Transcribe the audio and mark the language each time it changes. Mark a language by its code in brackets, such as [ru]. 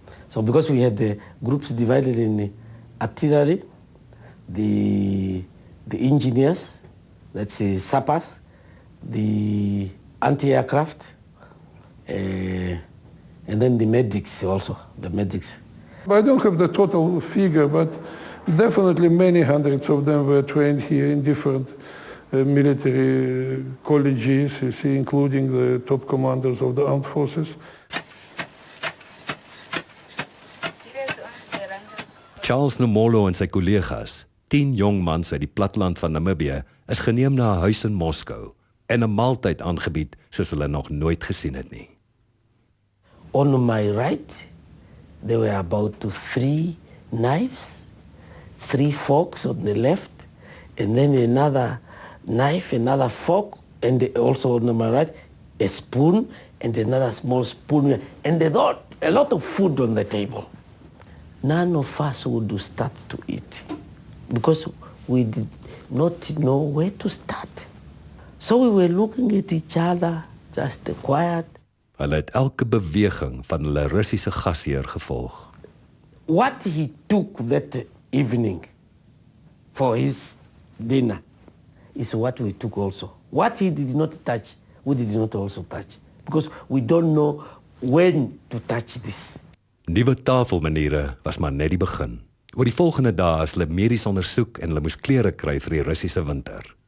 [en] So because we had the groups divided in artillery, the engineers, let's say sappers, the anti-aircraft, and then the medics also, the medics. I don't have the total figure, but definitely many hundreds of them were trained here in different military colleges, you see, including the top commanders of the armed forces. [af] Charles Nomolo en sy kollegas, 10 jong mans uit die platteland van Namibië, is geneem na 'n huis in Moskou en 'n maaltyd aangebied soos hulle nog nooit gesien het nie. [en] On my right, there were about 3 knives, 3 forks on the left, and then another knife, another fork, and also on my right, a spoon, and another small spoon, and a lot of food on the table. None of us would start to eat because we did not know where to start. So we were looking at each other, just quiet. [af] Hulle het elke beweging van hulle Russiese gasheer gevolg. [en] What he took that evening for his dinner is what we took also. What he did not touch, we did not also touch. Because we don't know when to touch this. [af] Nuwe tafelmaniere was maar net die begin. Oor die volgende dae is hulle medies ondersoek en hulle moes klere kry vir die Russiese winter.